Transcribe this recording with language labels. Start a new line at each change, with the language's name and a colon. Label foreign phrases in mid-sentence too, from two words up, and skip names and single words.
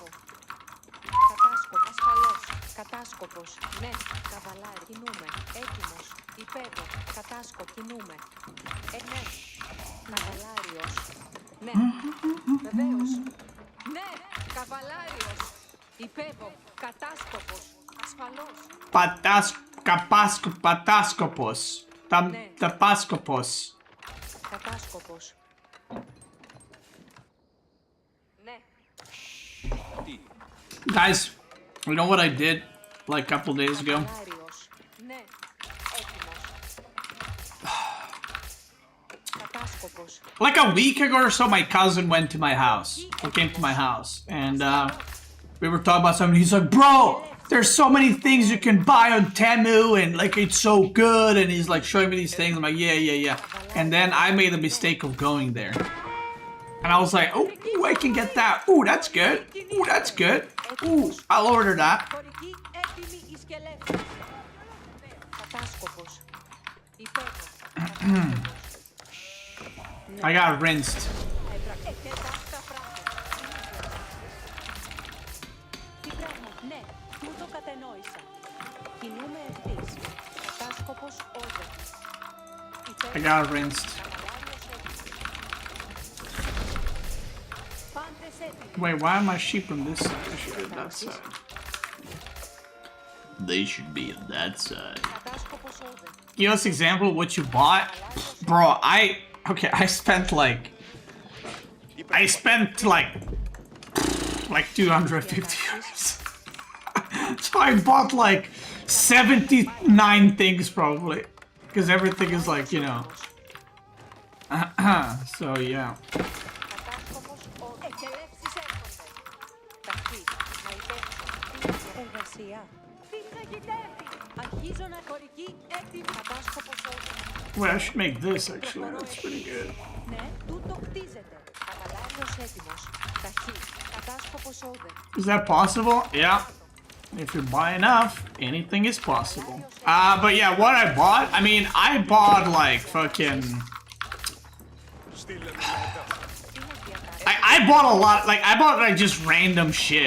Greek: Κατάσκοπος. Ασφαλώς. Κατάσκοπος. Ναι. Καβαλάρι. Κινούμε. Έτοιμος. Υπέβω. Κατάσκοπος. Κινούμε. Ναι. Καβαλάριος. Ναι. Βεβαίως. Ναι. Καβαλάριος. Υπέβω. Κατάσκοπος. Ασφαλώς. Patascopos. Tapaskopos. Κατάσκοπος. Ναι.
English: Guys, you know what I did like a couple days ago?
Greek: Καβαλάριος. Ναι. Έτοιμος. Κατάσκοπος.
English: Like a week ago or so, my cousin went to my house. Or came to my house. And we were talking about something. He's like, bro, there's so many things you can buy on Temu and like it's so good. And he's like showing me these things. I'm like, yeah. And then I made the mistake of going there. And I was like, oh, I can get that. Ooh, that's good. Ooh, that's good. Ooh, I'll order that.
Greek: Χωρική έτοιμη εις και ελεύθερη. Κατάσκοπος. Υπέβω.
English: I got rinsed.
Greek: Τι πράγμα, ναι, τούτο κατενόησα. Κινούμε ευθύς. Κατάσκοπος όδε.
English: I got rinsed.
Greek: Πάντες έτοιμοι.
English: Wait, why am my sheep on this side? I should be on that side. They should be on that side.
Greek: Κατάσκοπος όδε.
English: Give us example of what you bought. Bro, I spent like 250 euros. So I bought like 79 things probably. Because everything is like, you know. So yeah.
Greek: Κατάσκοπος όδε. Εκελεύσεις έρχονται. Ταχύ. Να υπέψω. Εργασία. Τι τραγητεύει. Αρχίζω να χωρική έτοιμη. Κατάσκοπος όδε.
English: Wait, I should make this actually. That's pretty good.
Greek: Ναι, τούτο κτίζεται. Καβαλάριος έτοιμος. Ταχύ. Κατάσκοπος όδε.
English: Is that possible? Yeah. If you buy enough, anything is possible. But yeah, what I bought, I mean, I bought like fucking... I bought a lot, like, I bought like just random shit.